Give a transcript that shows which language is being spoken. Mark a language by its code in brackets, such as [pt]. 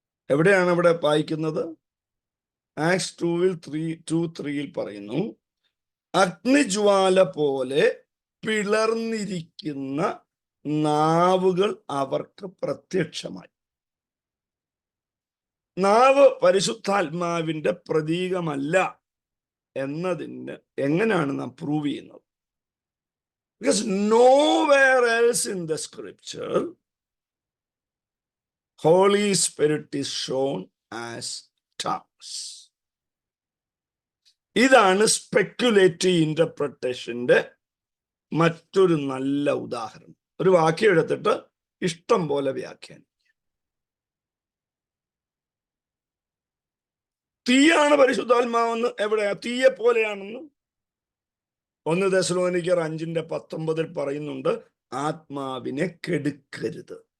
[ml] എവിടെയാണ് അവിടെ വായിക്കുന്നത്? ആക്സ് 2:3 പറയുന്നു, അഗ്നിജ്വാല പോലെ പിളർന്നിരിക്കുന്ന നാവുകൾ അവർക്ക് പ്രത്യക്ഷമായി. നാവ് പരിശുദ്ധാത്മാവിന്റെ പ്രതീകമല്ല എന്നതിന് എങ്ങനെയാണ് നാം പ്രൂവ് ചെയ്യുന്നത്? [en] Because nowhere else in the scripture Holy Spirit is shown as tongues. [ml] ഇതാണ് സ്പെക്യുലേറ്റീവ് ഇന്റർപ്രിട്ടേഷന്റെ മറ്റൊരു നല്ല ഉദാഹരണം. ഒരു വാക്യം എടുത്തിട്ട് ഇഷ്ടം പോലെ വ്യാഖ്യാനിക്കുക. തീയാണ് പരിശുദ്ധാത്മാവെന്ന് എവിടെയാ? തീയെ പോലെയാണെന്ന് 1 തെസ്സലോനിക്കർ 5:19 പറയുന്നുണ്ട്, ആത്മാവിനെ കെടുക്കരുത്.